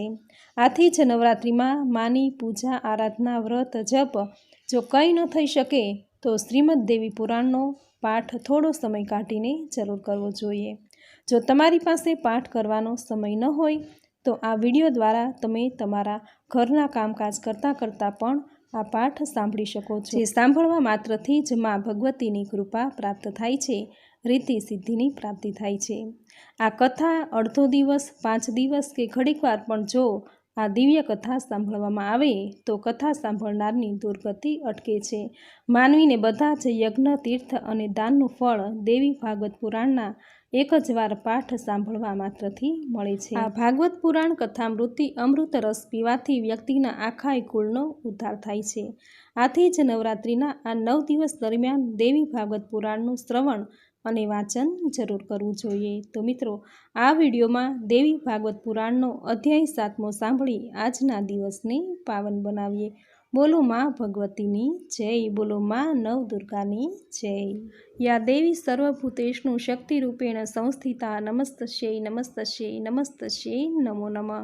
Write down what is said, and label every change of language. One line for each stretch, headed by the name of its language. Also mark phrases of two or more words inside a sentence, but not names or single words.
Gujarati: આથી જ નવરાત્રિમાં માની પૂજા, આરાધના, વ્રત, જપ જો કંઈ ન થઈ શકે તો શ્રીમદ દેવી પુરાણનો પાઠ થોડો સમય કાઢીને જરૂર કરવો જોઈએ। જો તમારી પાસે પાઠ કરવાનો સમય ન હોય તો આ વિડિયો દ્વારા તમે તમારા ઘરના કામકાજ કરતા કરતા પણ આ પાઠ સાંભળી શકો છો। જે સાંભળવા માત્રથી જ માં ભગવતીની કૃપા પ્રાપ્ત થાય છે, રીતિ સિદ્ધિની પ્રાપ્તિ થાય છે। આ કથા અર્ધો દિવસ, 5 દિવસ કે ઘડીકવાર પણ જો આ દિવ્ય કથા સાંભળવામાં આવે તો કથા સાંભળનારની દુર્ગતિ અટકે છે। માનવીને બધા જ યજ્ઞ, તીર્થ અને દાનનું ફળ દેવી ભાગવત પુરાણના એક જ વાર પાઠ સાંભળવા માત્રથી મળે છે। આ ભાગવત પુરાણ કથામૃતિ અમૃત રસ પીવાથી વ્યક્તિના આખાય કુળનો ઉદ્ધાર થાય છે। આથી જ નવરાત્રિના આ 9 દિવસ દરમિયાન દેવી ભાગવત પુરાણનું શ્રવણ અને વાંચન જરૂર કરવું જોઈએ। તો મિત્રો, આ વિડીયોમાં દેવી ભાગવત પુરાણનો અધ્યાય 7મો સાંભળી આજના દિવસને પાવન બનાવીએ। બોલો માં ભગવતીની જય, બોલો માં નવદુર્ગાની જય।
Sanskrit: या देवी सर्वभूतेषु शक्तिरूपेण संस्थिता नमस्तस्यै नमस्तस्यै नमस्तस्यै नमो नमः।